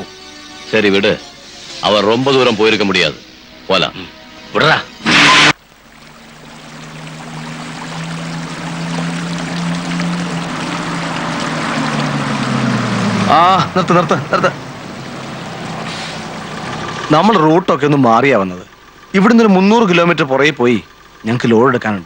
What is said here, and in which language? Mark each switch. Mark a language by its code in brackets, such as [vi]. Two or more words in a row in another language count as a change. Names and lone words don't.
[ta] சரி விடு, அவர் ரொம்ப தூரம் போயிருக்க முடியாது. போலாம். [ml] വിടറാ. ആ നിർത്ത് നിർത്ത് നിർത്ത്. നമ്മൾ റൂട്ടൊക്കെ ഒന്ന് മാറിയാ വന്നത്. ഇവിടുന്ന് ഒരു 300 കിലോമീറ്റർ പുറകെ പോയി ഞങ്ങൾക്ക് ലോഡ് എടുക്കാനുണ്ട്.